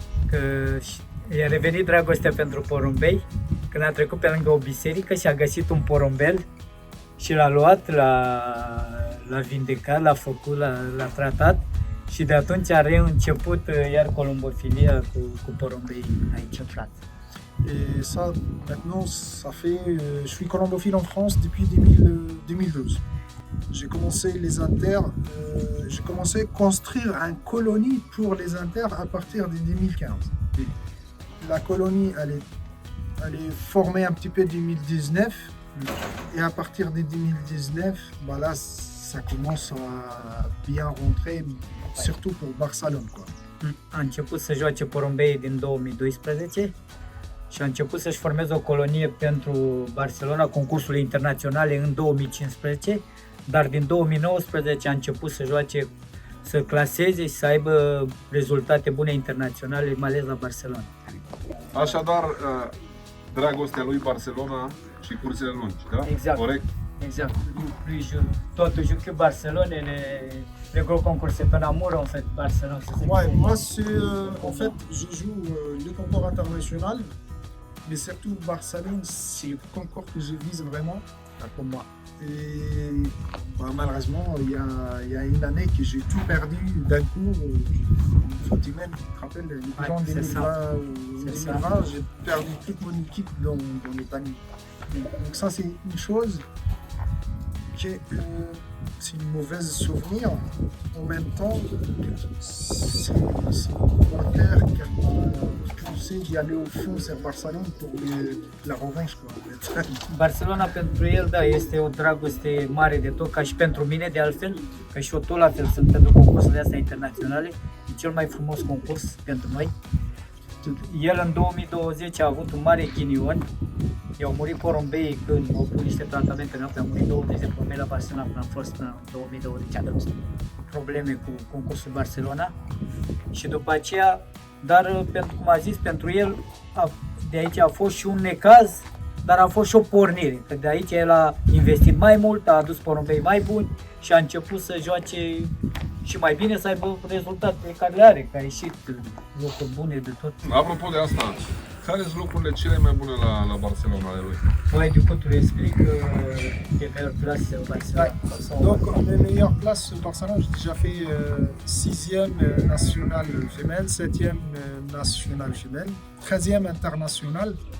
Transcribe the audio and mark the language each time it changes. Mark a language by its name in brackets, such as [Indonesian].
[Romanian] Că i-a revenit dragostea pentru porumbei când a trecut pe lângă o biserică și a găsit un porumbel și l-a luat, l-a vindecat, l-a făcut, l-a tratat și de atunci a reînceput iar colombofilia cu porumbei aici în Franța. [French] Et ça, maintenant, ça fait, je suis colombophile en France depuis 2012. J'ai commencé les inters, j'ai commencé à construire une colonie pour les inters à partir de 2015. La colonie, elle est formée un petit peu en 2019. Et à partir de 2019, là, ça commence à bien rentrer, surtout pour Barcelone, quoi. [Romanian] A început să joace porumbei din 2012 și a început să-și formeze o colonie pentru Barcelona, concursurile internaționale în 2015, dar din 2019 a început să joace, să claseze și să aibă rezultate bune internaționale, mai ales la Barcelona. Așadar, dragostea lui Barcelona și cursele lungi, da? Exact. Corect? Exact. [French] Toi, tu joues que Barcelone et les gros concours, c'est ton amour en fait, Barcelone. Ouais, moi, en fait, je joue le concours international, mais surtout Barcelone, c'est le concours que je vise vraiment pour moi. Et malheureusement, il y a une année que j'ai tout perdu d'un coup. Fatima, tu te rappelles, les gens en 2020, j'ai perdu toute mon équipe dans les paniers. Donc ça, c'est une chose que c'est une mauvaise souvenir. En même temps, c'est mon père qui a poussé d'y aller au fond sur Barcelone pour la revanche, quoi. [Romanian] Barcelona pentru el, da, este o dragoste mare de tot, ca și pentru mine de altfel, că și eu tot la fel sunt pentru concursurile astea internaționale. E cel mai frumos concurs pentru noi. El în 2020 a avut un mare ghinion. I-au murit porumbei când au pus niște tratamente în apă, au murit 20 de porumbei la Barcelona până am fost în 2020, a avut probleme cu concursul Barcelona și după aceea, dar pentru cum a zis, pentru el de aici a fost și un necaz, dar a fost și o pornire, că de aici el a investit mai mult, a adus porumbei mai buni și a început să joace și mai bine, să aibă rezultate care le are, că a ieșit locuri bune de tot. Apropo de asta, care sunt locurile cele mai bune la Barcelona ale lui? [French] Ouais, du coup, tu l'expliques, les meilleures places au Barcelone. Donc, les meilleures places au Barcelone, j'ai déjà fait 6e nationale femelle, 7e nationale femelle, 13e internationale